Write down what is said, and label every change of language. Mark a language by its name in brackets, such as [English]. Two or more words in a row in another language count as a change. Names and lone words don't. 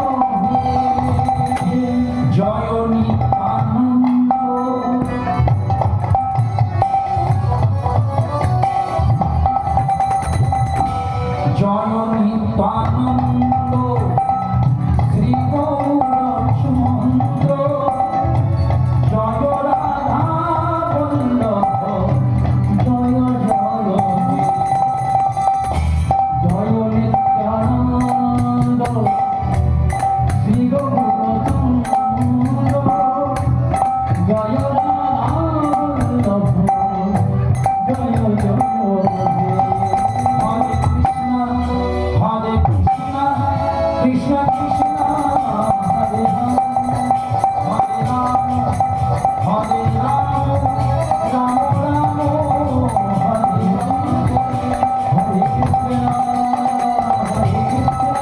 [Bangla] জয় নিত্যানন্দ জয় নিত্যানন্দ শ্রী গৌরচন্দ্র জয় রাধা বল্লভ জয় জয় জয় নিত্যানন্দ শ্রী গৌরচন্দ্র জয় রাধা বল্লভ জয় জয় [Sanskrit] हरे कृष्ण, कृष्ण कृष्ण, हरे हरे, हरे राम, हरे राम, राम राम, हरे हरे, हरे कृष्ण, कृष्ण